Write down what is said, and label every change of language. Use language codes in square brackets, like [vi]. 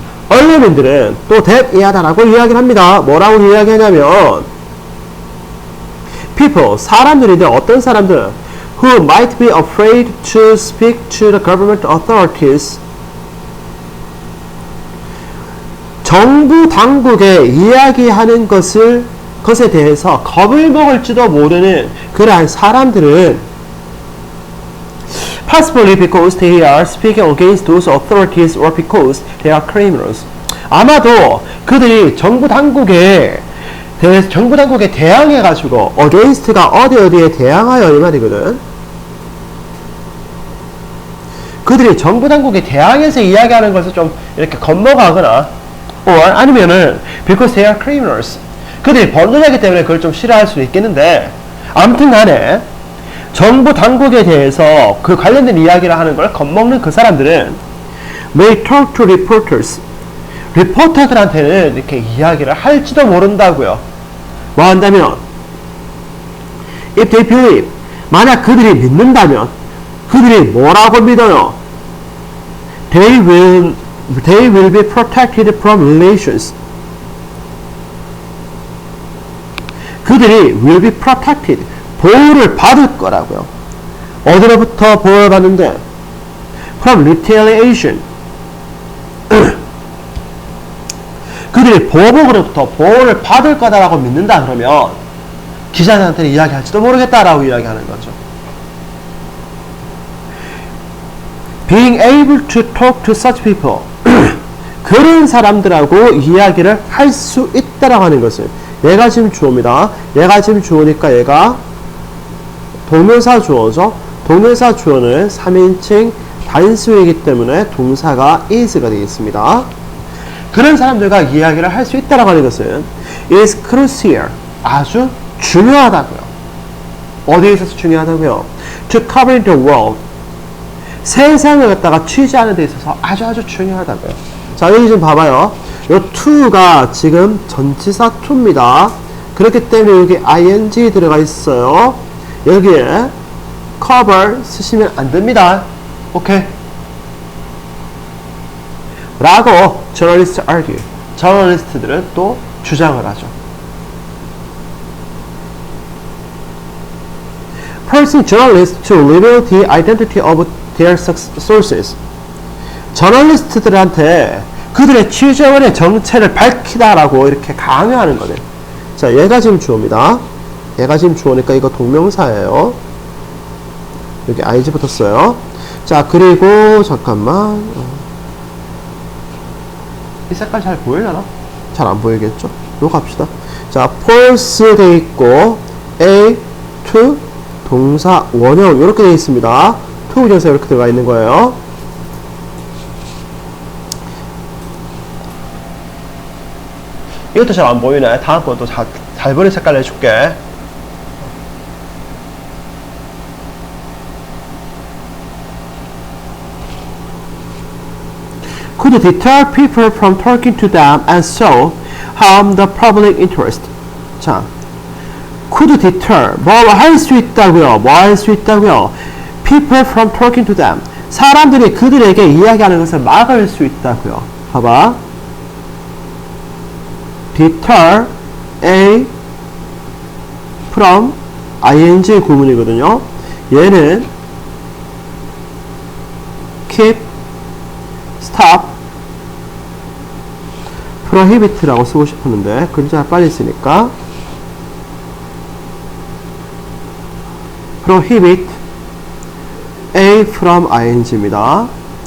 [ko] 언론인들은 또 that 이하다라고 이야기를 합니다. 뭐라고 이야기하냐면 [en] people, [ko] 사람들인데 어떤 사람들 [en] who might be afraid to speak to the government authorities. [ko] 정부 당국에 이야기하는 것에 대해서 겁을 먹을지도 모르는 그러한 사람들은 [en] possibly because they are speaking against those authorities or because they are criminals. [ko] 아마도 그들이 정부 당국에 대항해가지고 against가 어디에 대항하여 이 말이거든. 그들이 정부 당국에 대항해서 이야기하는 것을 좀 이렇게 겁먹어하거나 or 아니면은 [en] because they are criminals. [ko] 그들이 범죄자이기 때문에 그걸 좀 싫어할 수도 있겠는데 아무튼 간에 정부 당국에 대해서 그 관련된 이야기를 하는 걸 겁먹는 그 사람들은 [en] may talk to reporters. [ko] 리포터들한테는 이렇게 이야기를 할지도 모른다고요. 뭐 한다면 [en] if they believe. [ko] 만약 그들이 믿는다면 그들이 뭐라고 믿어요? [en] They will be protected from relations. [ko] 그들이 [en] will be protected. [ko] 보호를 받을 거라고요. 어디로부터 보호를 받는데? [en] From retaliation. [ko] 그들이 보복으로부터 보호를 받을 거다라고 믿는다 그러면 기자들한테는 이야기할지도 모르겠다라고 이야기하는 거죠. [en] Being able to talk to such people. [ko] 그런 사람들하고 이야기를 할 수 있다라고 하는 것을 얘가 지금 주어입니다. 얘가 지금 주어니까 얘가 동명사 주어죠. 동명사 주어는 3인칭 단수이기 때문에 동사가 is가 되겠습니다. 그런 사람들과 이야기를 할 수 있다라고 하는 것은 [en] is crucial, [ko] 아주 중요하다고요. 어디에 있어서 중요하다고요? [en] To cover the world, [ko] 세상을 갖다가 취재하는 데 있어서 아주 중요하다고요. 자, 여기 좀 봐봐요. 요 to가 지금 전치사 to입니다. 그렇기 때문에 여기 ing 들어가 있어요. 여기에 cover 쓰시면 안 됩니다. 오케이? 라고 저널리스트 argue, 저널리스트들은 또 주장을 하죠. [en] Forcing journalists to reveal the identity of their sources. [ko] 저널리스트들한테 그들의 취재원의 정체를 밝히다라고 이렇게 강요하는 거네. 자, 얘가 지금 주어입니다. 얘가 지금 주어니까 이거 동명사예요. 여기 ing 붙었어요. 자, 그리고 잠깐만. 이 색깔 잘 보이려나? 잘 안 보이겠죠? 요거 갑시다. 자, false 돼 있고 a, to, 동사, 원형 이렇게 돼 있습니다. to 부정사 이렇게 들어가 있는 거예요. 이것도 잘 안 보이네. 다음번 또 잘 보이는 색깔 내줄게. [en] Could deter people from talking to them and so harm the public interest. [ko] 자, [en] could deter, [ko] 뭐 할 수 있다고요. 뭐 할 수 있다고요. [en] People from talking to them. [ko] 사람들이 그들에게 이야기하는 것을 막을 수 있다고요. 봐봐. deter a from ing 구문이거든요. 얘는 keep, stop, prohibit라고 쓰고 싶었는데 글자 빨리 쓰니까 prohibit a from ing입니다.